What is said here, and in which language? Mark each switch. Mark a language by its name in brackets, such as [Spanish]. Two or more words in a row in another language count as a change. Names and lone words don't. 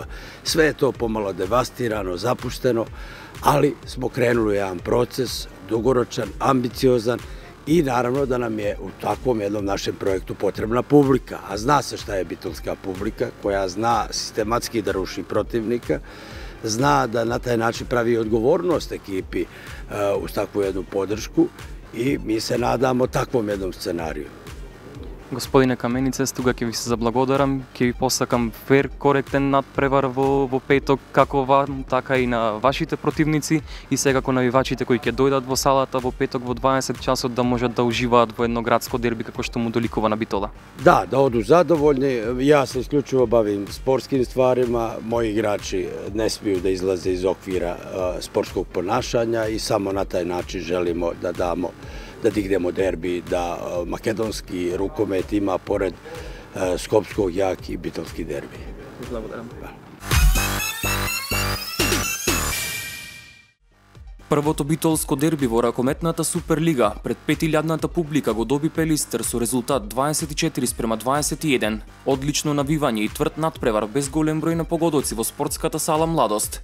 [Bosnian] Sve je to pomalo devastirano, zapušteno, ali smo krenuli jedan proces, dugoročan, ambiciozan i naravno da nam je u takvom jednom našem projektu potrebna publika. A zna se šta je bitlska publika, koja zna sistematski da ruši protivnika, zna da na taj način pravi odgovornost ekipi uz takvu jednu podršku i mi se nadamo takvom jednom scenariju. [Macedonian] Господине Каменицес, тука ќе ви се заблагодарам, ќе ви посакам фер, коректен надпревар во петок, како вам, така и на вашите противници и секако навивачите кои ќе дојдат во салата во петок во 20 часот да можат да уживаат во едно градско дерби како што му доликува на Битола. [Bosnian] Da odu zadovoljni. Ja se isključivo bavim sportskim stvarima, moji igrači ne smiju da izlaze iz okvira sportskog ponašanja i samo na taj način želimo da damo, da dignemo derbi, da makedonski rukomet ima pored skopskog jak i bitlski derbi. [Macedonian] Благодарам. Првото битолско дерби во ракометната Суперлига пред 5000-ната публика го доби Пелистер со резултат 24-21. Одлично навивање и тврд надпревар без голем број на погодоци во спортската сала Младост.